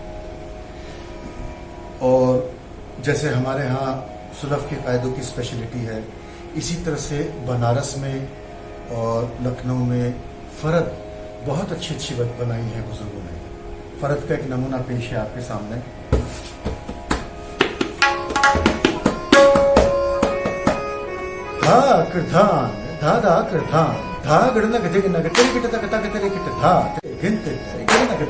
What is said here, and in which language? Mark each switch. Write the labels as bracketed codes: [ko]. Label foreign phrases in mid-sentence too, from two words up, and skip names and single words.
[hi] और जैसे हमारे यहाँ सुलफ के कायदों की स्पेशलिटी है, इसी तरह से बनारस में और लखनऊ में फरद बहुत अच्छी अच्छी बनाई है बुजुर्गों ने। फरद का एक नमूना पेश है आपके सामने। धा कृधान धा धा कृधान धा गड़ना गधे नग तेरे किट तक तक तेरे किट धा गिन तेरे गड़ना गधे